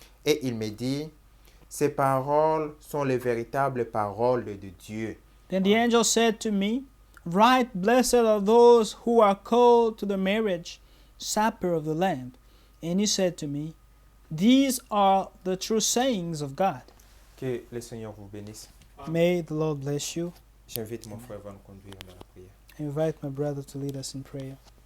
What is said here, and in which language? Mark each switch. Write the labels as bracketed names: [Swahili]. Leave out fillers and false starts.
[French] Et il me dit, ces paroles sont les véritables paroles de Dieu. [English] Then the angel said to me, Right, blessed are those who are called to the marriage supper of the Lamb. And he said to me, These are the true sayings of God. [French] Que le Seigneur vous bénisse. [English] May the Lord bless you. [French] J'invite mon frère à nous conduire dans la prière. [English] I invite my brother to lead us in prayer.